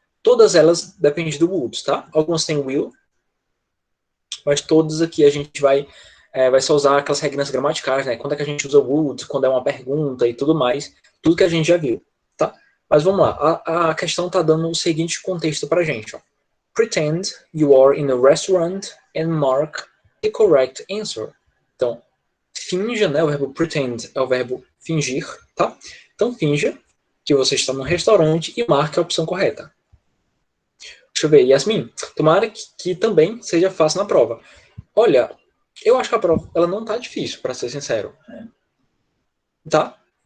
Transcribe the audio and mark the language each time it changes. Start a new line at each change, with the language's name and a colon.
Portuguese: Todas elas dependem do would, tá? Algumas têm will, mas todos aqui a gente vai só usar aquelas regras gramaticais, né? Quando é que a gente usa would, quando é uma pergunta e tudo mais, tudo que a gente já viu, tá? Mas vamos lá, a questão está dando o seguinte contexto para a gente, ó.
English: Pretend you are in a restaurant and mark the correct answer.
Portuguese: Então, finja, né? O verbo pretend é o verbo fingir, tá? Então, finja que você está no restaurante e marque a opção correta. Deixa eu ver, Yasmin, tomara que também seja fácil na prova. Olha, eu acho que a prova ela não tá difícil, para ser sincero. Tá?